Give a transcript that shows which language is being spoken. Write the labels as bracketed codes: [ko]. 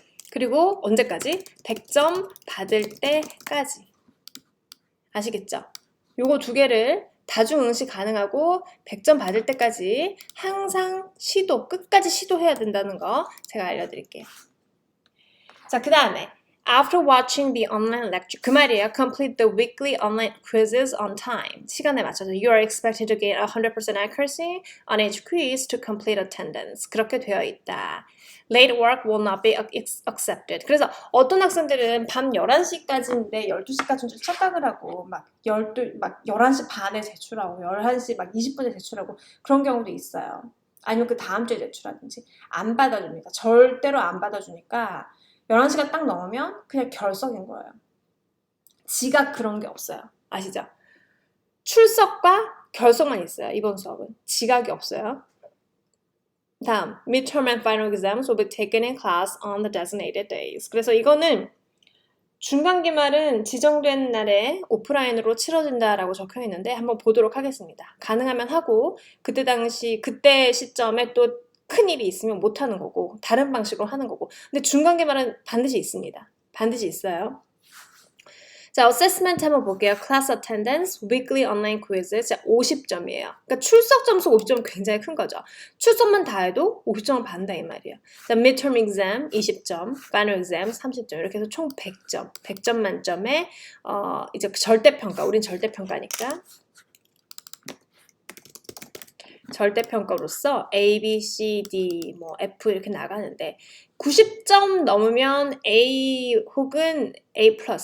[ko] 그리고 언제까지? 100점 받을 때까지. 아시겠죠? 요거 두 개를 다중응시 가능하고 100점 받을 때까지 항상 끝까지 시도해야 된다는 거 제가 알려드릴게요. 자, 그 다음에 [en] After watching the online lecture, [ko] 그 말이에요. [en] Complete the weekly online quizzes on time. [ko] 시간에 맞춰서 [en] You are expected to gain 100% accuracy on each quiz to complete attendance. [ko] 그렇게 되어 있다. [en] Late work will not be accepted. [ko] 그래서 어떤 학생들은 밤 11시까지인데 12시까지인 줄 착각을 하고 막 11시 반에 제출하고 11시 막 20분에 제출하고 그런 경우도 있어요. 아니면 그 다음 주에 제출하든지 안 받아줍니다. 절대로 안 받아주니까 11시가 딱 넘으면 그냥 결석인 거예요. 지각 그런 게 없어요. 아시죠? 출석과 결석만 있어요. 이번 수업은. 지각이 없어요. 다음, [en] midterm and final exams will be taken in class on the designated days. [ko] 그래서 이거는 중간기말은 지정된 날에 오프라인으로 치러진다라고 적혀 있는데 한번 보도록 하겠습니다. 가능하면 하고 그때 시점에 또 큰일이 있으면 못하는 거고 다른 방식으로 하는 거고 근데 중간기말은 반드시 있습니다. 반드시 있어요. 자, assessment 한번 볼게요. [en] Class attendance, weekly online quizzes [ko] 50점이에요. 그러니까 출석 점수 50점은 굉장히 큰 거죠. 출석만 다 해도 50점을 받는다 이 말이에요. 자, midterm exam 20점, final exam 30점 이렇게 해서 총 100점. 100점 만점에 이제 절대평가, 우린 절대평가니까 절대평가로서 A, B, C, D, F 이렇게 나가는데 90점 넘으면 A 혹은 A+.